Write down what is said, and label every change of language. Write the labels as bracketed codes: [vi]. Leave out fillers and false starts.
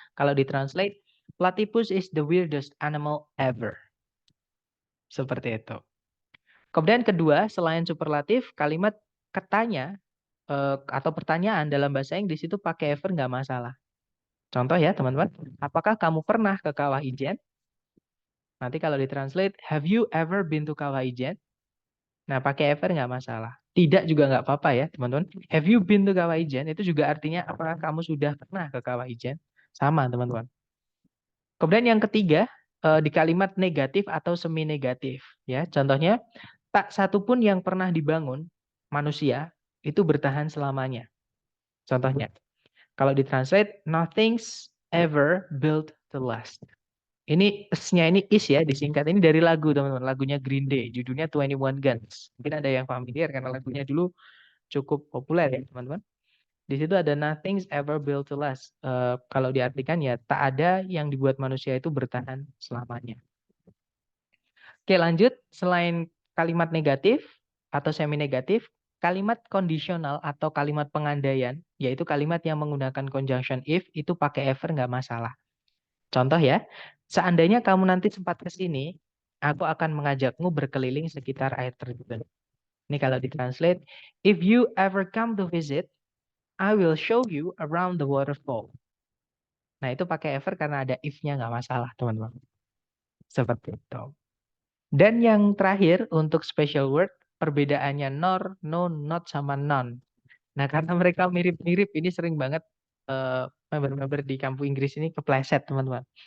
[id] Kalau ditranslate, [en] platypus is the weirdest animal ever. [id] Seperti itu. Kemudian kedua, selain superlatif, kalimat katanya atau pertanyaan dalam bahasa Inggris itu pakai ever nggak masalah. Contoh ya teman-teman, apakah kamu pernah ke Kawah Ijen? Nanti kalau ditranslate, [en] have you ever been to [id] Kawah Ijen? Nah, pakai ever nggak masalah. Tidak juga nggak apa-apa ya, teman-teman. [en] Have you been to [id] Kawah Ijen? Itu juga artinya apakah kamu sudah pernah ke Kawah Ijen? Sama, teman-teman. Kemudian yang ketiga, di kalimat negatif atau semi negatif. Ya, contohnya, tak satu pun yang pernah dibangun manusia itu bertahan selamanya. Contohnya, kalau ditranslate, [en] nothing's ever built to last. [id] Ini S-nya ini is ya, disingkat. Ini dari lagu, teman-teman. Lagunya Green Day, judulnya 21 Guns. Mungkin ada yang familiar karena lagunya dulu cukup populer ya, teman-teman. Di situ ada [en] nothing's ever built to last. [id] Kalau diartikan ya, tak ada yang dibuat manusia itu bertahan selamanya. Oke, lanjut. Selain kalimat negatif atau semi negatif, kalimat kondisional atau kalimat pengandaian, yaitu kalimat yang menggunakan conjunction if, itu pakai ever nggak masalah. Contoh ya, seandainya kamu nanti sempat ke sini, aku akan mengajakmu berkeliling sekitar air terjun. Ini kalau ditranslate, [en] if you ever come to visit, I will show you around the waterfall. [id] Nah, itu pakai ever karena ada if-nya nggak masalah, teman-teman. Seperti itu. Dan yang terakhir untuk special word, perbedaannya nor, no, not, sama non. Nah, karena mereka mirip-mirip, ini sering banget member-member di kampus Inggris ini kepleset, teman-teman.